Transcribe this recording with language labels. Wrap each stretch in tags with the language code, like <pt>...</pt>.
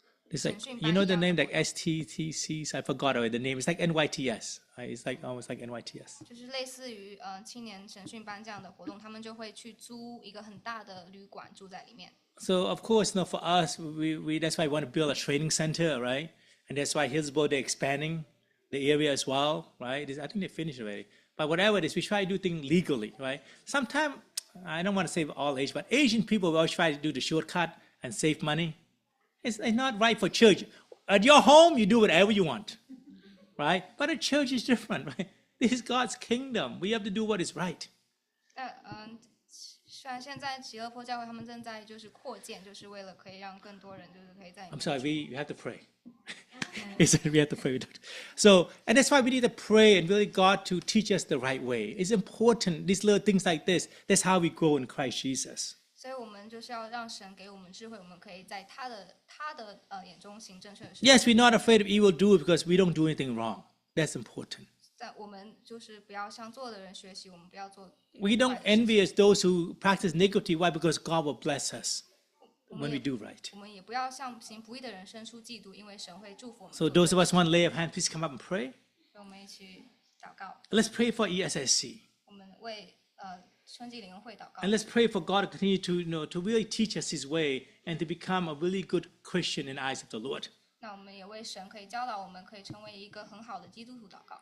<en>It's like, you know the name like STTCs? I forgot already the name. It's like NYTS. Right? It's like almost like NYTS.</en> <zh>就是类似于青年审讯班这样的活动，他们就会去租一个很大的旅馆住在里面。</zh> <en>So of course, for us, we that's why we want to build a training center, right? And that's why Hillsborough, they're expanding the area as well, right? I think they finished already. But whatever it is, we try to do things legally, right? Sometimes, I don't want to say all age, but Asian people will always try to do the shortcut and save money. It's not right for church. At your home, you do whatever you want, right? But a church is different, right? This is God's kingdom. We have to do what is right.</en> <zh>那虽然现在喜乐坡教会他们正在就是扩建，就是为了可以让更多人就是可以在里</zh> <en>I'm</en> <zh>面</zh> <en>sorry, we have to pray. He said we have to pray. So, and that's why we need to pray and really God to teach us the right way. It's important, these little things like this. That's how we grow in Christ Jesus.</en> <zh>所以我们就是要让神给我们智慧，我们可以在他的眼中行正确的事。</zh> <en>Yes, we're not afraid of evil doers because we don't do anything wrong. That's important.</en> <zh>但我们就是不要向做的人学习，我们不要做。</zh> <en>We don't envy those who practice iniquity. Why? Because God will bless us when we do right.</en> <zh>我们也不要向行不义的人生出嫉妒，因为神会祝福我们。</zh> <en>So those of us want to lay our hands, please come up and pray.</en> <zh>所以我们一起祷告，</zh> <en>Let's pray for ESSC.</en> <zh>我们为春季灵恩会祷告</zh> <en>And。 let's pray for God to continue to, to really teach us His way and to become a really good Christian in the eyes of the Lord.</en> <zh>那我们也为神可以教导我们，可以成为一个很好的基督徒祷告。</zh>